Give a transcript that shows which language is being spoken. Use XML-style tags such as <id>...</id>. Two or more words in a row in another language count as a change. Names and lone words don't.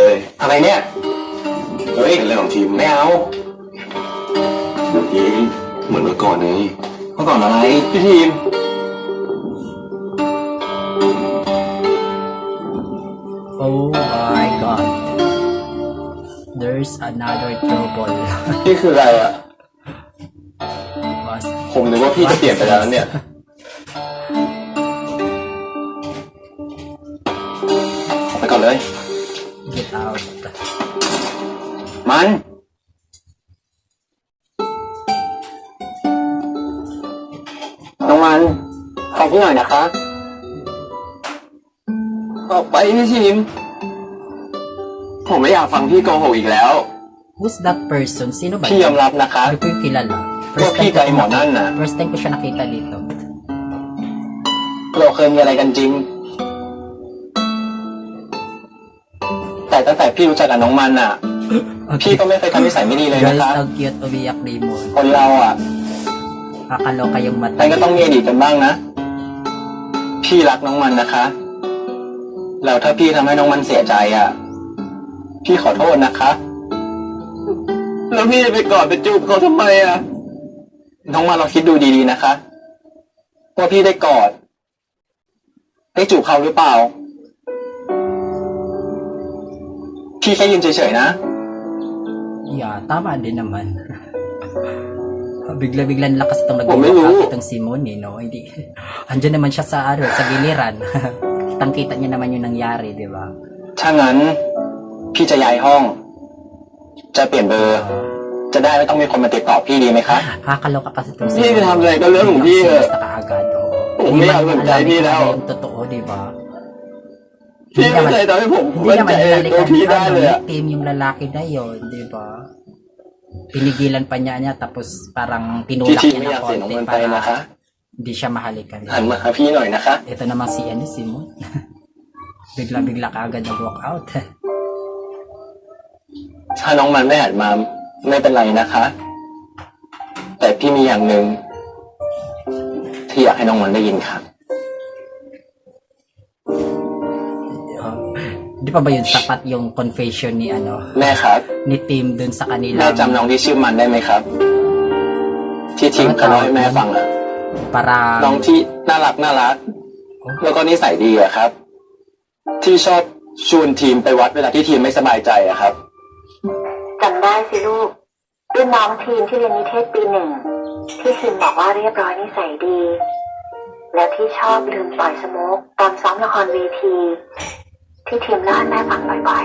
<th>อะไรเนี่ย เฮ้ยเป็นเรื่องของทีม ไม่เอา ทีมเหมือนเมื่อก่อนไง เมื่อก่อนอะไร พี่ทีม</th> <en>Oh my god. There's another trouble.</en> <th>นี่คืออะไรอ่ะ</th> <en>Was</en> <th>ผมนึกว่าพี่จะเปลี่ยนไปแล้วเนี่ย ออกไปก่อนเลย</th> <en>get out.</en> <th>มันน้องมันฟังพี่หน่อยนะคะออกไปพี่ทีมผมไม่อยากฟังพี่โกหกอีกแล้ว</th> <en>Who's that person?</en> <tl>Sino ba?</tl> <th>พี่ยอมรับนะคะ</th> <tl>Hindi ko yung kilala.</tl> <th>ว่าพี่กับไอ้หมอนั่นน่ะ</th> <tl>First time ko siya nakita dito.</tl> <th>เราเคยมีอะไรกันจริง แต่ตั้งแต่พี่รู้จักกับน้องมันน่ะ พี่ก็ไม่เคยทำนิสัยไม่ดีเลยนะ</th> <en>Guys,</en> <th>คะ</th> <en>how cute umiyak Raymond.</en> <th>คนเราอ่ะ</th> <tl>Kakaloka yung</tl> <th>ใคร</th> <tl>mata.</tl> <th>ก็ต้องมีอดีตกันบ้างนะ พี่รักน้องมันนะคะ แล้วถ้าพี่ทำให้น้องมันเสียใจอ่ะ พี่ขอโทษนะคะ แล้วพี่จะไปกอดไปจูบเขาทำไมอ่ะ น้องมันลองคิดดูดีๆนะคะ ว่าพี่ได้กอด ได้จูบเขาหรือเปล่า พี่แค่ยืนเฉยๆนะ</th> <en>Yeah,</en> <tl>tama din naman. Bigla-biglang lakas itong Oh, may nag-walk out luho. itong si Moon, no? Hindi. Andiyan naman siya sa, sa giliran. Kitang-kita niya naman yung nangyari, di ba?</tl> <th>ถ้างั้น พี่จะย้ายห้อง จะเปลี่ยนเบอร์ จะได้ไม่ต้องมีคนมาติดต่อพี่ดีไหมคะ</th> <tl>Kakaloka kasi itong si</tl> <th>พี่จะ</th> <tl>Moon.</tl> <th>ทำอะไรก็เรื่องของพี่เถอะ</th> <tl>Basta kaagad, oo.</tl> <th>ผมไม่อยากสนใจพี่แล้ว</th> <tl>Yung totoo, di ba?</tl> <th>พี่ไม่เคยทำให้ผม</th> <tl>Hindi</tl> <th>มั่น</th> <tl>naman</tl> <th>ใจในตัว</th> <tl>hinalikan</tl> <th>พี่</th> <tl>ni</tl> <th>ได้เลย</th> <tl>ano,</tl> <th>อ่ะ</th> <tl>ni Tim yung lalaki na yun, di ba? Pinigilan pa niya tapos parang</tl> <th>พี่</th> <tl>tinulak</tl> <th>ทีม</th> <tl>niya</tl> <th>ไม่อยา</th> <tl>ng</tl> <th>กเสียน้อง</th> <tl>konti</tl> <th>มันไปนะคะ</th> <tl>para hindi siya mahalikan.</tl> <th>หันมาหาพี่หน่อยนะคะ</th> <tl>Ito naman si Moon. Bigla-bigla kaagad nag-walk out.</tl> <th>ถ้าน้องมันไม่หันมาไม่เป็นไรนะคะ แต่พี่มีอย่างหนึ่งที่อยากให้น้องมันได้ยินค่ะ</th> <tl>Di pa ba yun sapat yung confession ni</tl> <th>แม่ครับ</th> <tl>ni Tim dun sa</tl> <th>แม่</th> <tl>kanila</tl> <th>จำน้องที่ชื่อมันได้ไหมครับ ที่ทีมเขาเล่าให้แม่ฟังอะ</th> <tl>para</tl> <th>น้องที่น่ารักแล้วก็นิสัยดีอะครับ ที่ชอบชวนทีมไปวัดเวลาที่ทีมไม่สบายใจอะครับ จำได้สิลูกรุ่นน้องทีมที่เรียนนิเทศปีหนึ่งที่ทีมบอกว่าเรียบร้อยนิสัยดี แล้วที่ชอบลืมปล่อยสโมกตอนซ้อมละครเวทีที่ทีมเล่าให้แม่ฟังบ่อย</th>